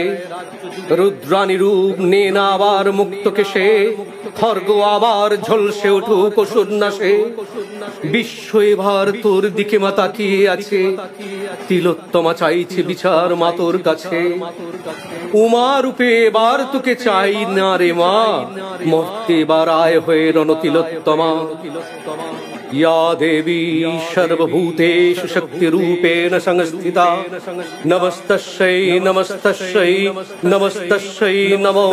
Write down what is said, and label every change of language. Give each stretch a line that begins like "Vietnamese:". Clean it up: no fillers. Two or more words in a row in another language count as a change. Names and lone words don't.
Bangla: রুদ্রাণী রূপ নে না আবার মুক্তকে সে, খর্গ আবার ঝলসে উঠুক অসুর নাশে। বিশ্ব এবার তোর দিকে মা তাকিয়ে আছে, তিলোত্তমা চাইছে বিচার মা তোর কাছে। উমা রূপে এবার তোকে চাই না রে মা, মর্তে এবার আয় হয়ে রণ তিলোত্তমা।
Sanskrit: या देवी सर्वभूतेषु शक्तिरूपेण संस्थिता, नमस्तस्यै नमस्तस्यै नमस्तस्यै नमो